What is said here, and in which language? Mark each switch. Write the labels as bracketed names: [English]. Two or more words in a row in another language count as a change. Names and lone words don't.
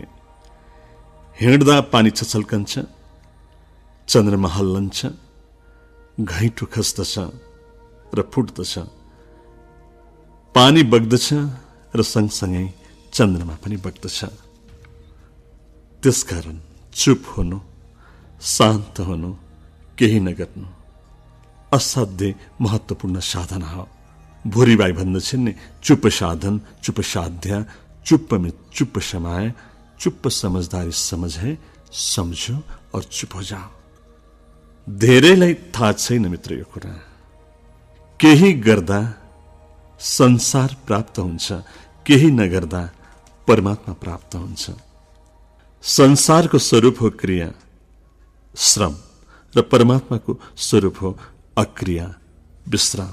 [Nepali] हिँड्दा पानी छछल्कन्छ, चन्द्रमा हल्लन्छ, घैँटो खस्दछ र फुट्दछ, पानी बग्दछ र सँगसँगै चन्द्रमा पनि बग्दछ। त्यसकारण चुप हुनु, शान्त हुनु, केही नगर्नु असाध्य महत्त्वपूर्ण साधना हो। भुरीबाई भन्दछन् नि, [Hindi] चुप साधन, चुप साध्य, चुप में चुप समाए, चुप समझदारी समझ है, समझो और चुप हो जाओ। [Nepali] धेरैलाई थाहा छैन मित्र यो कुरा। केही गर्दा संसार प्राप्त हुन्छ, केही नगर्दा परमात्मा प्राप्त हुन्छ। संसारको स्वरूप हो क्रिया, श्रम, र परमात्माको स्वरूप हो अक्रिया, विश्राम।